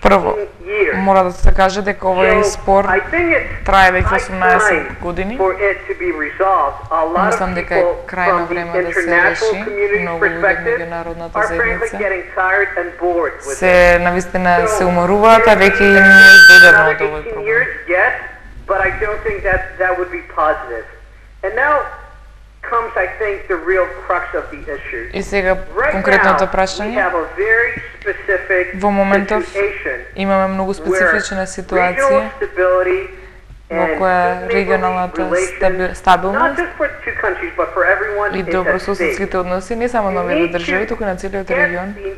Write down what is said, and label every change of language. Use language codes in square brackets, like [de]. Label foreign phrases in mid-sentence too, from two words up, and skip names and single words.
[mk] Прво, мора да се каже дека овој спор трае веќе 18 години. Мислам дека е крајно време да се реши. Многу луѓе од меѓународната заедница се навистина се уморуваат, а веќе им е издодерно од овој проблем. [en] But I don't think that would be positive. And now comes, I think, the real crux of the issue. [mk] И сега конкретното прашање. Во моментов имаме многу специфична ситуација во која регионалната стабилност и добрососедските односи не само на овие држави, туку на целиот регион.